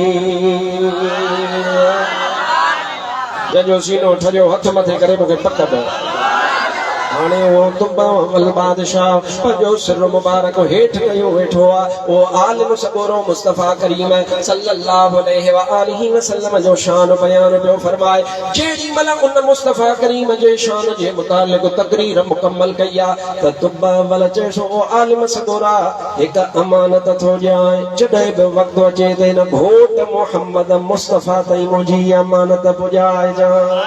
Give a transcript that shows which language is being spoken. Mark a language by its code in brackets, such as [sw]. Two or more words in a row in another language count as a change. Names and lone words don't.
[sd] जंहिंजो सीनो ठरियो हथ मथे करे मूंखे पक पियो हाणे वो तुबा वल बादशाह पंहिंजो सिर मुबारक हेठि कयो वेठो आहे वो आलिम सबोरो मुस्तफ़ा करीम [ar] صلى الله عليه وآله وسلم [sd] जो शान बयान पियो फरमाए जेॾी महिल उन मुस्तफ़ा करीम जे शान जे मुतालिक़ तक़रीर मुकम्मल कई आहे त तुबा वल चएसि ओ आलिम सबोरा हिकु अमानत थो ॾियां जॾहिं बि वक़्तु अचे त हिन घोट मोहम्मद मुस्तफ़ा ताईं मुंहिंजी अमानत पुॼाइजां